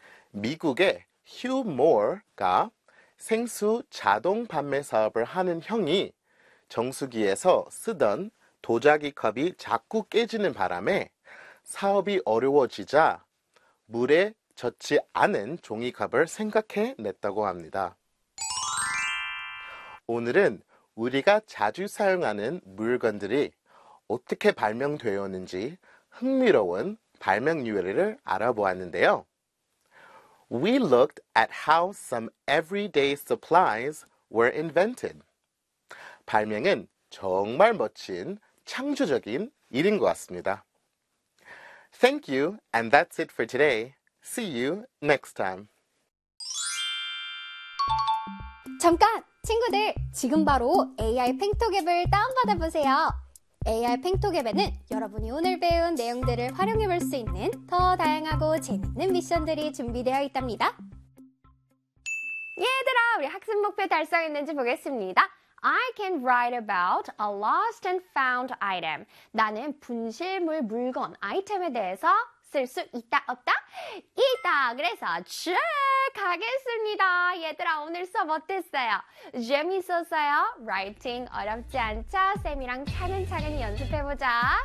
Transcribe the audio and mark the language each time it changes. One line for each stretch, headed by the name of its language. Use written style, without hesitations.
Korean: 미국의 휴 모어가 생수 자동 판매 사업을 하는 형이 정수기에서 쓰던 도자기 컵이 자꾸 깨지는 바람에 사업이 어려워지자 물에 젖지 않은 종이컵을 생각해 냈다고 합니다. 오늘은 우리가 자주 사용하는 물건들이 어떻게 발명되었는지 흥미로운 발명 유래를 알아보았는데요.
English: We looked at how some everyday supplies were invented.
Korean: 발명은 정말 멋진 창조적인 일인 것 같습니다.
English: Thank you, and that's it for today. See you next time.
Korean: 잠깐! 친구들, 지금 바로 AI 팽톡 앱을 다운받아 보세요. AI 팽톡 앱에는 여러분이 오늘 배운 내용들을 활용해 볼 수 있는 더 다양하고 재밌는 미션들이 준비되어 있답니다. 얘들아, 우리 학습 목표 달성했는지 보겠습니다.
English: I can write about a lost and found item.
Korean: 나는 분실물 물건, 아이템에 대해서 쓸 수 있다, 없다? 있다! 그래서 쭉 가겠습니다. 얘들아, 오늘 수업 어땠어요? 재밌었어요? Writing 어렵지 않죠? 쌤이랑 차근차근히 연습해보자.